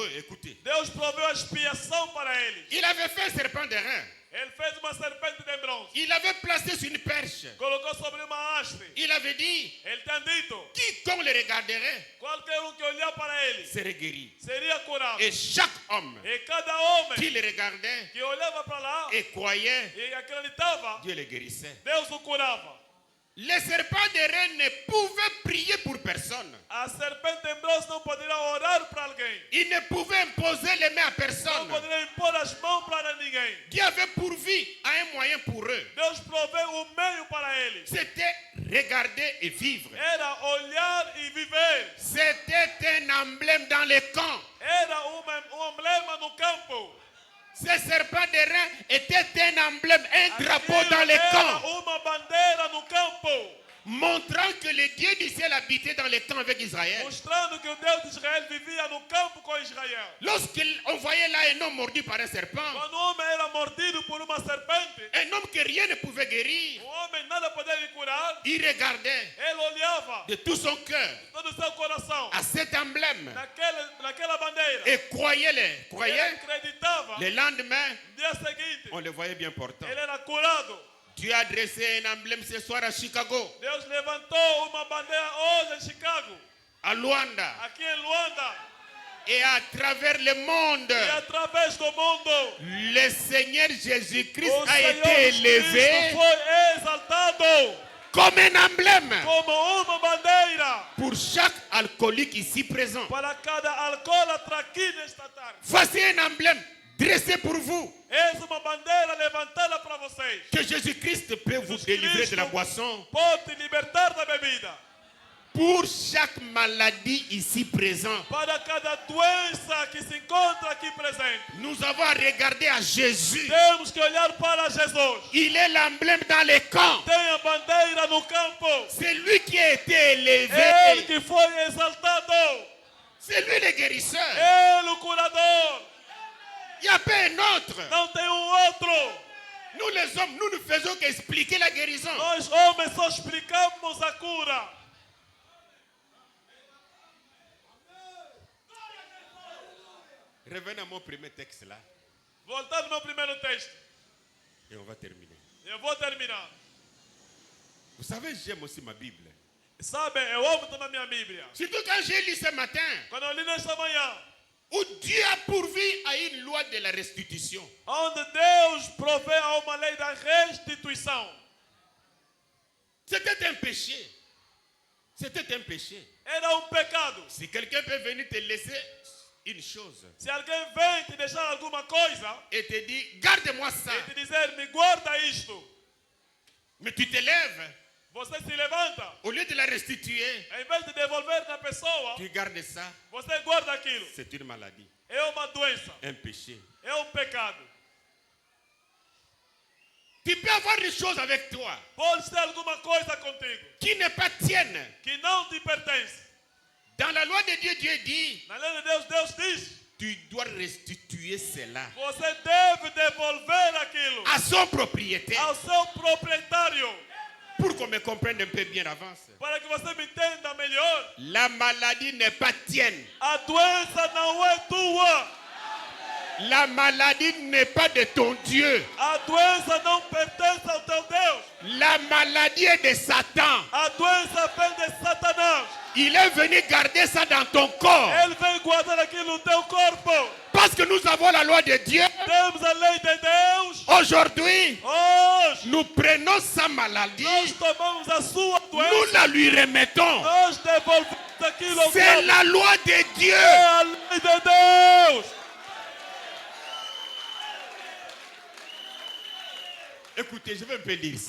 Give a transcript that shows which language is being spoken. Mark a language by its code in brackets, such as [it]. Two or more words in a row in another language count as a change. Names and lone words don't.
[fr] Écoutez. [pt] Deus proveu a expiação para eles. [fr] Il avait fait un serpent d'airain. [pt] Ele fez uma serpente de bronze. [fr] Il avait placé sur une perche. [pt] Colocou sobre uma haste. [fr] Il avait dit, [pt] Ele tem dito: [fr] quiconque le regarderait [pt] qualquer que olhar para ele [fr] serait guéri. [pt] seria curado. [fr] Et chaque homme [pt] E cada homem [fr] qui le regardait [pt] que olhava para lá [fr] et croyait, [pt] e acreditava, [fr] Dieu le guérissait. [pt] Deus o curava. [fr] Les serpents de reine ne pouvaient prier pour personne. [pt] A serpente em bronze não poderia orar para alguém. [fr] Ils ne pouvaient imposer les mains à [pt] Não [fr] personne. [pt] poderia impor as mãos para ninguém. [fr] Dieu avait pourvu à un moyen pour eux. [pt] Deus proveu meio para eles. [fr] C'était regarder et vivre. [pt] Era olhar e viver. [fr] C'était un emblème dans les camps. [pt] Era emblema no campo. [fr] Ces serpents de reine étaient un emblème, un drapeau [pt] Aquilo [fr] dans les [pt] era [fr] camps, [pt] uma bandeira no campo, [fr] montrant que le Dieu du ciel habitait dans les camps avec Israël. [pt] mostrando que o Deus de Israel vivia no campo com Israel. [fr] Lorsqu'on voyait là un homme mordu par un serpent, [pt] Quando o homem era mordido por uma serpente, [fr] un homme que rien ne pouvait guérir, [pt] o homem nada podia lhe curar. [fr] il regardait [pt] Ele olhava [fr] de tout son cœur [pt] todo o seu coração [fr] à cet emblème [pt] naquela bandeira. [fr] et croyait. [pt] Ele acreditava. [fr] Le lendemain, [pt] No dia seguinte, [fr] on le voyait bien portant. [pt] ele era curado. [fr] Dieu a dressé un emblème ce soir à Chicago, [pt] Deus levantou uma bandeira hoje em Chicago, [fr] à Luanda [pt] aqui em Luanda, [fr] et à travers le monde. [pt] e através do mundo. [fr] Le Seigneur Jésus-Christ [pt] O [fr] a [pt] Senhor [fr] été élevé [pt] Cristo foi exaltado [fr] comme un emblème [pt] como uma bandeira [fr] pour chaque alcoolique ici présent. [pt] para cada alcoólatra aqui nesta tarde. [fr] Voici un emblème dressé pour vous. [pt] És uma bandeira levantada para vocês. [fr] Que Jésus-Christ peut vous délivrer de la boisson. [pt] Pode te libertar da bebida. [fr] Pour chaque maladie ici présent, [pt] Para cada doença que se encontra aqui presente. [fr] nous avons à regarder à Jésus. [pt] Temos que olhar para Jesus. [fr] Il est l'emblème dans les camps. [pt] Tem a bandeira no campo. [fr] C'est lui qui a été [pt] Ele [fr] élevé. [pt] que foi exaltado. [fr] C'est lui le guérisseur. [pt] Ele o curador. [fr] Il n'y a pas un autre. [pt] Não tem outro. [fr] Nous les hommes, nous ne faisons qu'expliquer la guérison. [pt] Nós homens só explicamos a cura. [fr] Revenons à mon premier texte là [pt] Voltando ao meu primeiro texto. [fr] et on va terminer. [pt] Eu vou terminar. [fr] Vous savez, j'aime aussi ma Bible. [pt] Sabe, eu amo também a minha Bíblia. [fr] Surtout quand j'ai lu ce matin [pt] Quando eu li nesta manhã, [fr] où Dieu a pourvu à une loi de la restitution. [pt] onde Deus provê a uma lei da restituição. [fr] C'était un péché. C'était un péché. [pt] Era pecado. [fr] Si quelqu'un peut venir te laisser une chose [pt] Se alguém vem te deixar alguma coisa [fr] et te dit, garde-moi ça, [pt] e te dizer, me guarda isto, [fr] mais tu te lèves, [pt] você se levanta, [fr] au lieu de la restituer, [pt] em vez de devolver na pessoa, [fr] tu gardes ça, [pt] você guarda aquilo. [fr] c'est une maladie, [pt] É uma doença, [fr] un péché. [pt] é pecado. [fr] Tu peux avoir une chose avec toi [pt] Pode ter alguma coisa contigo [fr] qui n'est pas tienne. [pt] que não te pertence. [fr] Dans la loi de Dieu, Dieu dit, [pt] Na lei de Deus, Deus diz, [fr] tu dois restituer cela [pt] você deve devolver aquilo [fr] à son propriétaire. [pt] ao seu proprietário. [fr] Pour qu'on me comprenne un peu bien d'avance. [pt] Para que você me entenda melhor, [fr] La maladie n'est pas tienne. [pt] a doença não é tua. [fr] La maladie n'est pas de ton Dieu. [pt] A doença não pertence ao teu Deus. [fr] La maladie est de Satan. [pt] A doença vem de Satanás. [fr] Il est venu garder ça dans ton corps. [pt] Ele vem guardar aquilo no teu corpo. [fr] Parce que nous avons la loi de Dieu. [pt] Temos a lei de Deus. [fr] Aujourd'hui, [pt] Hoje, [fr] nous prenons sa maladie. [pt] nós tomamos a sua [fr] Nous [pt] doença. [fr] la lui remettons. [pt] Nós devolvemos aquilo ao [fr] C'est [pt] diabo. [fr] la loi de Dieu. [pt] É a lei de Deus. [fr] Écoutez, je vais un peu lire ça.